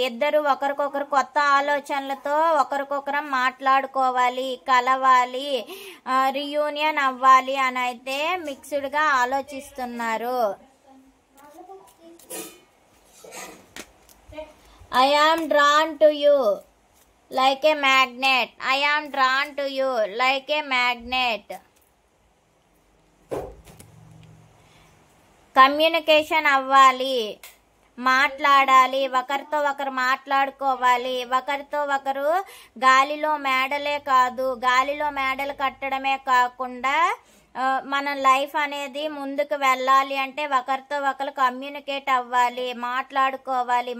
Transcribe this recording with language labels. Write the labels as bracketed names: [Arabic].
[Telugu] ఇద్దరు ఒకరికొకరు కొత్త ఆలోచనలతో ఒకరికొకరు మాట్లాడుకోవాలి, కలవాలి, రీయూనియన్ అవ్వాలి అని అయితే మిక్స్డ్గా ఆలోచిస్తున్నారు. [English] I am drawn to you like a magnet. I am drawn to you like a magnet. [Telugu] Communication అవ్వాలి, మాట్లాడాలి, ఒకరితో ఒకరు మాట్లాడుకోవాలి. ఒకరితో ఒకరు గాలిలో మేడలే కాదు, గాలిలో మేడలు కట్టడమే కాకుండా మన లైఫ్ అనేది ముందుకు వెళ్ళాలి అంటే ఒకరితో ఒకరు కమ్యూనికేట్ అవ్వాలి, మాట్లాడుకోవాలి.